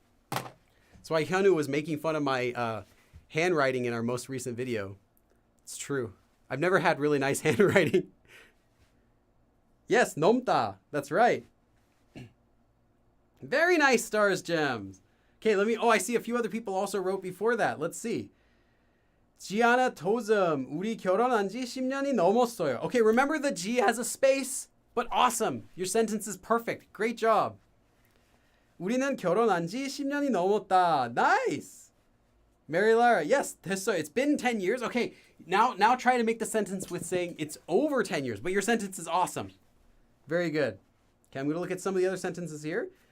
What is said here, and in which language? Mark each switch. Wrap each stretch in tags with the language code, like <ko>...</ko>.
<en>That's why Hyunwoo was making fun of my handwriting in our most recent video. It's true. I've never had really nice handwriting. Yes, 넘다. That's right. Very nice, Stars Gems. Okay, I see a few other people also wrote before that. Let's see.</en> <ko>지아나 도즘, 우리 결혼한 지 10년이 넘었어요.</ko> <en>Okay, remember the G has a space, but awesome. Your sentence is perfect. Great job.</en> <ko>우리는 결혼한 지 10년이 넘었다.</ko> <en>Nice. Mary Lara, yes, 됐어요. It's been 10 years. Okay, now try to make the sentence with saying it's over 10 years, but your sentence is awesome. Very good. Okay, I'm going to look at some of the other sentences here.</en>